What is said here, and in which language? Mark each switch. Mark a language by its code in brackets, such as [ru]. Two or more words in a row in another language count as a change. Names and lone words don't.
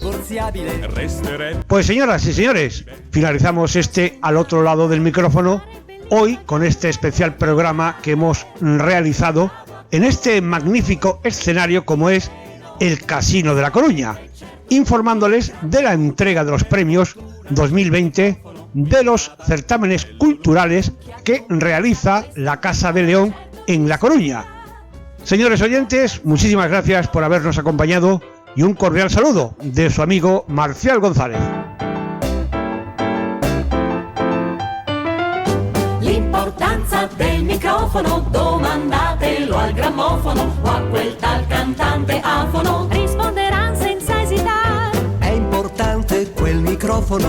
[es] Pues señoras y señores, finalizamos Al otro lado del micrófono, hoy con este especial programa que hemos realizado en este magnífico escenario como es el Casino de La Coruña, informándoles de la entrega de los premios 2020 de los certámenes culturales que realiza la Casa de León en La Coruña. Señores oyentes, muchísimas gracias por habernos acompañado y un cordial saludo de su amigo Marcial González. [it] L'importanza del microfono, domandatelo al grammofono o a quel tal cantante afono. Risponderanno senza esitare. È importante quel microfono.